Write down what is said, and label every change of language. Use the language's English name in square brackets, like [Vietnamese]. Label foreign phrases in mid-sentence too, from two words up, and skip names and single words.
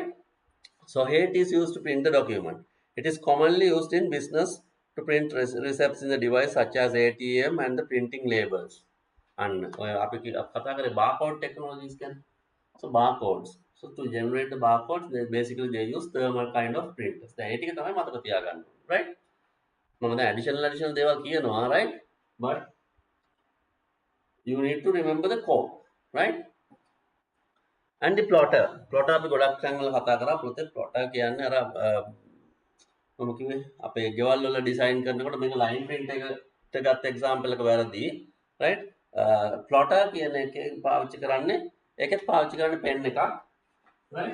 [English] So heat is used to print the document. It is commonly used in business to print receipts in the device such as ATM and the printing labels. [Sinhala] And අපි කතා කරේ [English] barcode technologies [Sinhala] ගැන. [English] So barcodes. So to generate the barcodes, they use thermal kind of printers. [Sinhala] දැන් ඒ ටික තමයි මතක තියාගන්න ඕනේ, right? මම දැන් additional දේවල් කියනවා, [English] right? But you need to remember the code, right? And the plotter [Sinhala] අපි ගොඩක් තැන්වල කතා කරා. plotter කියන්නේ අර මම කිව්වේ අපේ ගෙවල් වල ඩිසයින් කරනකොට මේක [English] line print [Sinhala] එකට ගත්ත example එක වැරදි, right? plotter කියන එකේ පාවිච්චි කරන්නේ ඒකෙත් පාවිච්චි කරන්නේ pen එකක්, right?